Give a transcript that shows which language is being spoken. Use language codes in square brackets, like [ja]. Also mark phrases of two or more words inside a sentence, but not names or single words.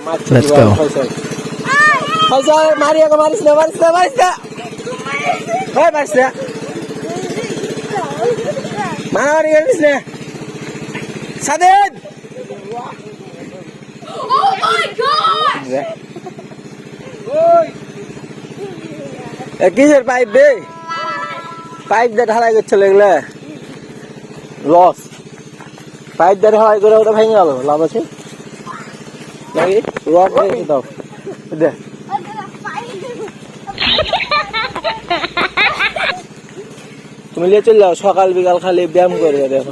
[en] Let's go. Faisal, [bn] Maria, maris na. Hoy, maris na. Maris na. Sadid! [en] Oh my God! [bn] কিসের পাইপ দে পাইপ দিয়ে ঢালাই করছিল এগুলা লস পাইপ দিয়ে ঢালাই করে ওটা ভেঙে গেল লাভ আছে নাকি রড দিয়ে দাও দে তুমি নিয়ে চলে যাও সকাল বিকাল খালি ব্যায়াম করে দেখো